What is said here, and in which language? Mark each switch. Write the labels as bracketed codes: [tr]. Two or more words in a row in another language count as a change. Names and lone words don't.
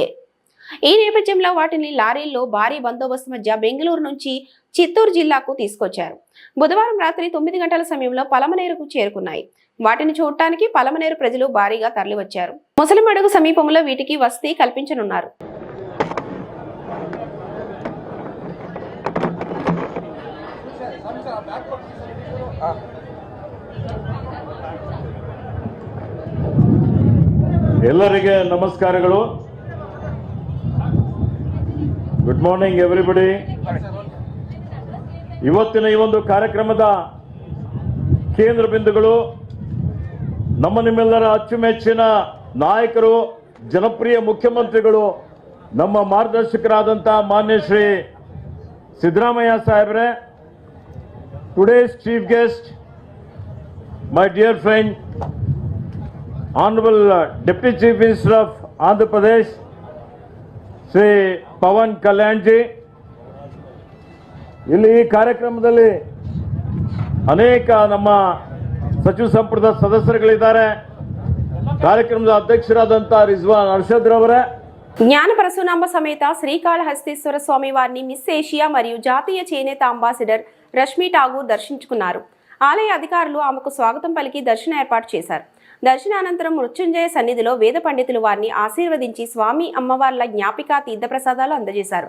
[te] ఈ నేపథ్యంలో వాటిని లారీల్లో భారీ బందోబస్తు మధ్య బెంగళూరు నుంచి చిత్తూరు జిల్లాకు తీసుకొచ్చారు. బుధవారం రాత్రి 9 గంటల సమయంలో పలమనేరుకు చేరుకున్నాయి. వాటిని చూడటానికి పలమనేరు ప్రజలు భారీగా తరలివచ్చారు. ముసలిమడుగు సమీపంలో వీటికి వసతి కల్పించనున్నారు. [kn] ಎಲ್ಲರಿಗೆ ನಮಸ್ಕಾರಗಳು. [en] Good morning everybody. [kn] ಇವತ್ತಿನ ಈ ಒಂದು ಕಾರ್ಯಕ್ರಮದ ಕೇಂದ್ರ ಬಿಂದುಗಳು ನಿಮ್ಮೆಲ್ಲರ ಅಚ್ಚುಮೆಚ್ಚಿನ ನಾಯಕರು, ಜನಪ್ರಿಯ ಮುಖ್ಯಮಂತ್ರಿಗಳು, ನಮ್ಮ ಮಾರ್ಗದರ್ಶಕರಾದಂಥ ಮಾನ್ಯ ಶ್ರೀ ಸಿದ್ದರಾಮಯ್ಯ ಸಾಹೇಬ್ರೆ. [en] Today's chief guest, my dear friend, Honorable Deputy Chief Minister of Andhra Pradesh, Sri Pawan Kalyan ji. [kn] ಇಲ್ಲಿ ಈ ಕಾರ್ಯಕ್ರಮದಲ್ಲಿ ಅನೇಕ ನಮ್ಮ ಸಚಿವ ಸಂಪುಟದ ಸದಸ್ಯರುಗಳಿದ್ದಾರೆ. ಕಾರ್ಯಕ್ರಮದ ಅಧ್ಯಕ್ಷರಾದಂಥ ರಿಜ್ವಾನ್ ಅರ್ಷದ್ ರವರೇ, [te] జ్ఞాన పరశునాంబ సమేత శ్రీకాళహస్తీశ్వర స్వామి వారిని మిస్ ఏషియా మరియు జాతీయ చేనేత అంబాసిడర్ రష్మి ఠాగూర్ దర్శించుకున్నారు. ఆలయ అధికారులు ఆమెకు స్వాగతం పలికి దర్శన ఏర్పాటు చేశారు. దర్శనానంతరం మృత్యుంజయ సన్నిధిలో వేద పండితులు వారిని ఆశీర్వదించి స్వామి అమ్మవార్ల జ్ఞాపిక తీర్థప్రసాదాలు అందజేశారు.